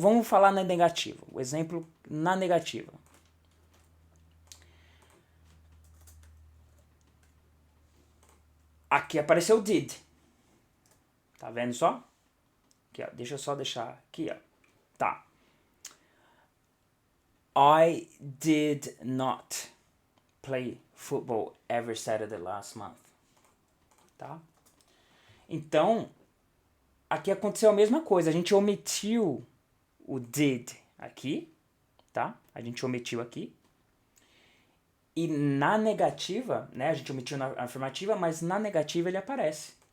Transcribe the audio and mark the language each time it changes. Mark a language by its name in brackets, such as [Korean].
[Portuguese] Vamos falar na negativa. O exemplo na negativa. Aqui apareceu did. Tá vendo só? Aqui, ó. Deixa eu só deixar aqui, ó. Tá. [English] I did not play football every Saturday last month. [Portuguese] Tá? Então, aqui aconteceu a mesma coisa. A gente omitiu o did aqui, tá? A gente omitiu aqui. E na negativa, né? A gente omitiu na afirmativa, mas na negativa ele aparece.